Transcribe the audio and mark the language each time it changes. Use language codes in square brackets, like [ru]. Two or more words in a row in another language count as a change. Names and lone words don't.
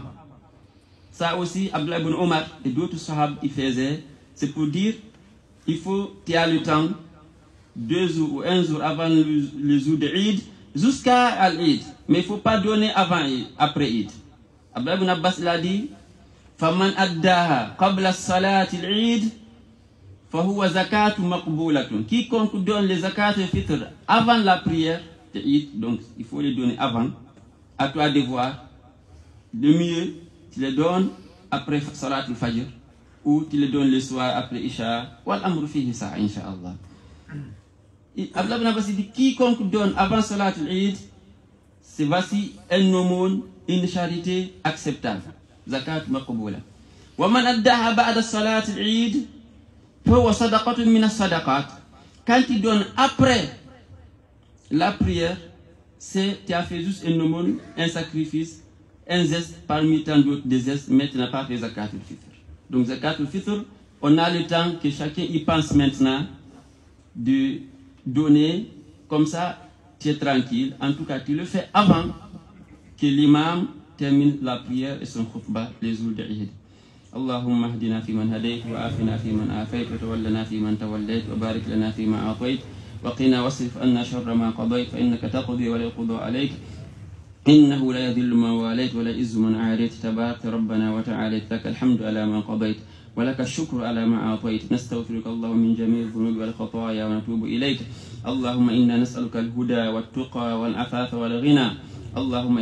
[fr] Ça aussi, Abdullah ibn Omar et d'autres sahabs ils faisaient. C'est pour dire, il faut, tu as le temps, 2 jours ou 1 jour avant le jour de Eid, jusqu'à l'Eid. Mais il ne faut pas donner avant et après Eid. Abdullah ibn Abbas l'a dit, [ar] فَمَنْ أَدَّاهَا قَبْلَ الصَّلَاةِ الْعِيدِ فَهُوَ زَكَاةٌ مَقْبُولَةٌ. [fr] Quiconque donne les zakat et fitr avant la prière de Eid, donc il faut les donner avant, à toi de voir. Le mieux, tu les donnes après [ar] صلاة الفجر, [fr] ou tu les donnes le soir après Isha, [ar] والأمر فيه سعة, إن شاء الله. [fr] Abdullah ibn Abbas dit, quiconque donne avant [ar] صلاة العيد, [fr] c'est voici un aumône, une charité acceptable. [ar] زكاة مقبولة. ومن أداها بعد صلاة العيد فهو صدقة من الصدقات. [fr] Quand tu donnes après la prière, tu as fait juste un aumône, un sacrifice, un geste parmi tant d'autres des gestes, mais tu n'as pas fait [ar] زكاة الفطر. [fr] Donc [ar] زكاة الفطر, [fr] On a le temps que chacun y pense maintenant de donner, comme ça, tu es tranquille. En tout cas, tu le fais avant que l'imam termine la prière et son khutbah les jours de Eid. [ar] اللهم اهدنا فيمن هديت وعافنا فيمن عافيت وتولنا فيمن توليت وبارك لنا فيما أعطيت وقنا واصرف عنا شر ما قضيت فإنك تقضي ولا يقضى عليك إنه لا يذل من واليت ولا يعز من عاديت تبارك ربنا وتعالى لك الحمد على ما قضيت ولك الشكر على ما أعطيت نستغفرك اللهم من جميع الذنوب والخطايا ونتوب إليك اللهم إنا نسألك الهدى والتقى والعفاف والغنى اللهم